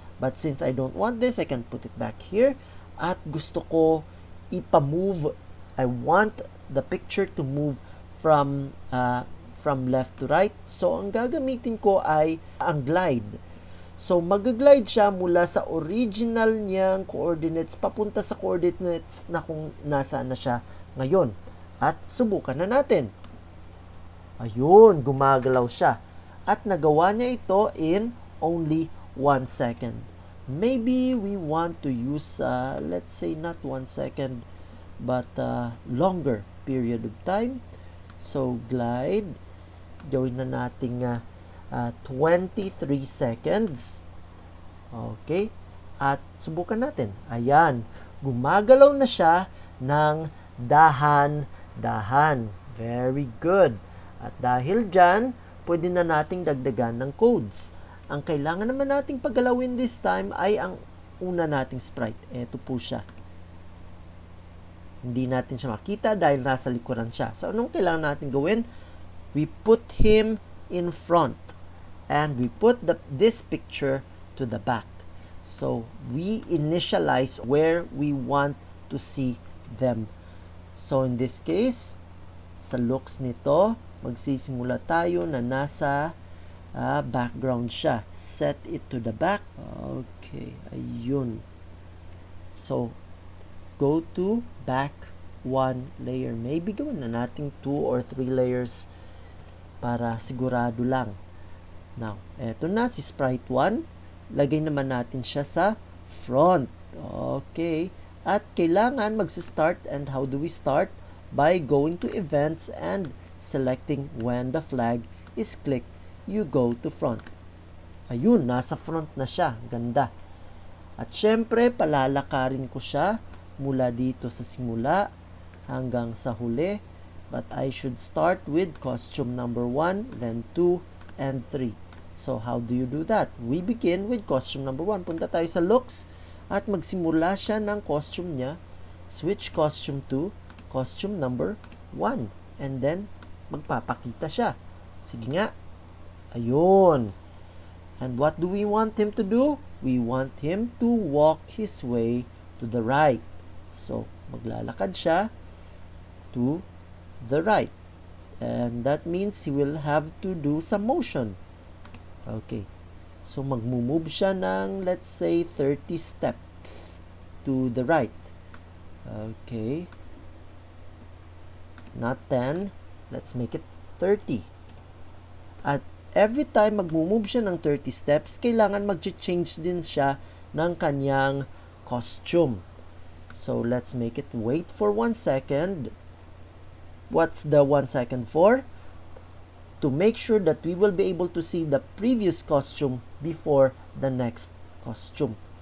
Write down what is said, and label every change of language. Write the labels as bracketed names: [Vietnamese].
[English] But since I don't want this, I can put it back here. [Filipino] At gusto ko ipa-move. [English] I want the picture to move from left to right. [Filipino] So, ang gagamitin ko ay ang glide. So, mag-glide siya mula sa original niyang coordinates papunta sa coordinates na kung nasaan na siya ngayon. At subukan na natin. Ayun, gumagalaw siya. At nagawa niya ito [English] in only 1 second. Maybe we want to use, let's say not 1 second, but longer period of time. [Filipino] So, glide. Gawin na natin 23 seconds. Okay. At subukan natin. Ayan. Gumagalaw na siya ng dahan-dahan. [English] Very good. [Filipino] At dahil dyan, pwede na nating dagdagan ng codes. Ang kailangan naman nating paggalawin this time ay ang una nating sprite. Ito po siya. Hindi natin siya makita dahil nasa likuran siya. So, anong kailangan natin gawin? [English] We put him in front. And we put this picture to the back. So, we initialize where we want to see them. So, in this case, [Filipino] sa looks nito, magsisimula tayo na nasa background siya. [English] Set it to the back. Okay, ayun. So, go to back 1 layer. [Filipino] Maybe gawin na natin 2 or 3 layers para sigurado lang. Now, eto na si sprite 1. Lagay naman natin siya sa front. [English] Okay. [Filipino] At kailangan mag-start, [English] and how do we start? By going to events and selecting when the flag is clicked, you go to front. [Filipino] Ayun, nasa front na siya. Ganda. At syempre, palalakarin ko siya mula dito sa simula hanggang sa huli. [English] But I should start with costume number 1, then 2, and 3. So, how do you do that? We begin with costume number 1. [Filipino] Punta tayo sa looks at magsimula siya ng costume niya. [English] Switch costume to costume number 1. [Filipino] And then, magpapakita siya. Sige nga. Ayun. [English] And what do we want him to do? We want him to walk his way to the right. [Filipino] So, maglalakad siya [English] to the right. And that means he will have to do some motion. Okay. So, [Filipino] magmumove siya ng, [English] let's say, 30 steps to the right. Okay. Not 10. Let's make it 30. [Filipino] At every time magmumove siya ng 30 steps, kailangan mag-change din siya ng kanyang costume. [English] So, let's make it wait for 1 second. What's the 1 second for? To make sure that we will be able to see the previous costume before the next costume.